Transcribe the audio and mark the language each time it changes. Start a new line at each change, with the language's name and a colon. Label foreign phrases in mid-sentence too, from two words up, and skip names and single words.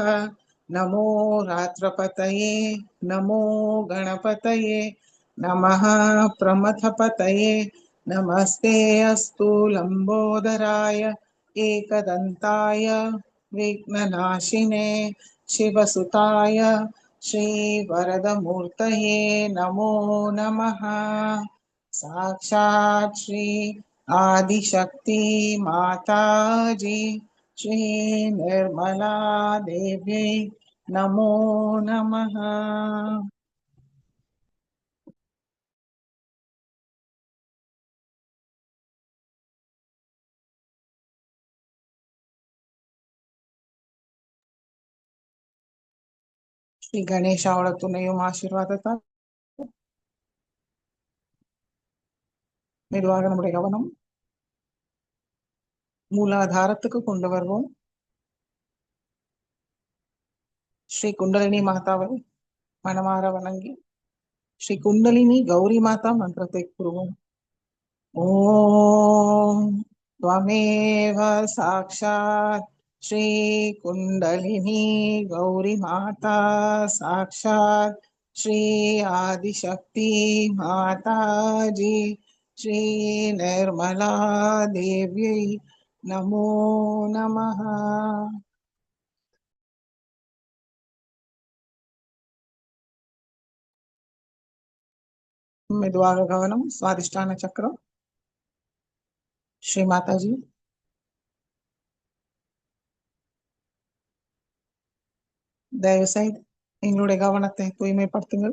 Sanskrit: नमो रात्रपतये नमो गणपतये नमः प्रमथपतये नमस्ते अस्तु लम्बोदराय एकदन्ताय विघ्ननाशिने शिवसुताय श्रीवरदमूर्तये नमो नमः। साक्षात् श्री आदिशक्ति माताजी श्री निर्मला देवी नमो नमः।
Tamil: ஸ்ரீ கணேஷாவோட துணையும் ஆசீர்வாதத்தால் மெதுவாக நம்முடைய கவனம் மூலாதாரத்துக்கு கொண்டு வருவோம். ஸ்ரீ குண்டலினி மாதாவை மனமாற வணங்கி ஸ்ரீ குண்டலினி கௌரி மாதா மந்திரத்தை கூறுவோம்.
Sanskrit: ஓம் त्वमेव साक्षात् श्री कुंडलिनी गौरी माता साक्षात् श्री आदिशक्ति माता जी श्री निर्मला देवी नमो नमः।
Tamil: மெதுவாக கவனம் சுவாதிஷ்டான சக்கரம். ஸ்ரீ மாதாஜி தயவு செய்து எங்களுடைய கவனத்தை தூய்மைப்படுத்துங்கள்.